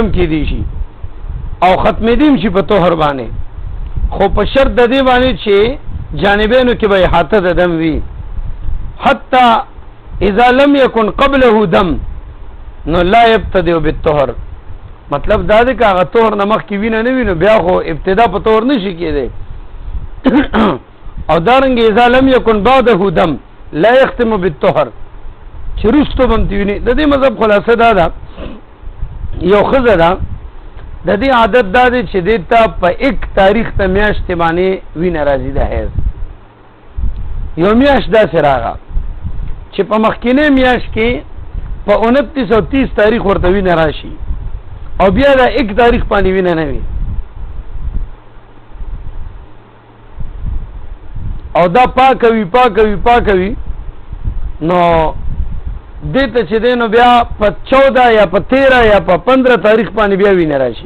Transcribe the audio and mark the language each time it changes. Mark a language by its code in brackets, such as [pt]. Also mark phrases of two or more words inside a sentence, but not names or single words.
[ps] کې دی شي او ختمېدیم شي په طهر باندې خو په شرط د دې باندې چې جانبینو کې به احاطه د دم وي [ar] حتی اذا لم يكن قبله دم نو لا يبتدئ بالطهر. [ps] مطلب دا دی که هغه طهر نه مخکې وینه نه وي نو بیا خو ابتدا په طهر نه شي کېدی. او دارنګې [ar] اذا لم يكن بعده دم لا يختم بالطهر [ps] چې وروستو به هم ویني. د دې مذهب خلاصه دا ده یو ښځه ده د دې عادت دا دی چې دې ته په 1 تاریخ ته میاشتې باندې وینه راځي د حیض. یو میاشت داسې راغله چې په مخکینۍ میاشت کې په 29 او 30 تاریخ ورته وینه راشي او بیا د 1 تاریخ باندې وینه نه وي او دا پاکوي نو دیتا چې دی نو بیا په 14 یا په 13 یا په 15 تاریخ باندې بیا وینه راشي.